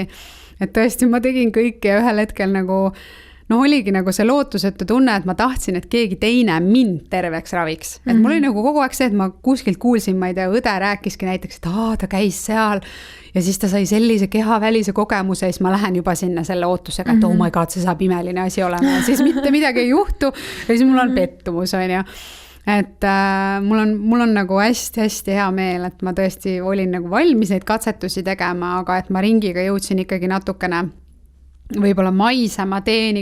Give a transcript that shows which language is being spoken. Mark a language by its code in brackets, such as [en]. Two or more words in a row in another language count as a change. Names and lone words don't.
[et] Et tõesti, ma tegin kõike ja ühel hetkel nagu, oligi nagu see lootusetu tunne, et ma tahtsin, et keegi teine mind terveks raviks. Et mul oli nagu kogu aeg see, et ma kuskilt kuulsin, ma ei tea, õde rääkiski näiteks, et ta käis seal ja siis ta sai sellise kehavälise kogemuse ja siis ma lähen juba sinna selle ootusega, et [en] oh my god, [et] see saab imeline asi olema ja siis mitte midagi ei juhtu ja siis mul on pettumus, on ju. Et mul on nagu hästi-hästi hea meel, et ma tõesti olin nagu valmis neid katsetusi tegema, aga et ma ringiga jõudsin ikkagi natukene võib-olla maisema teeni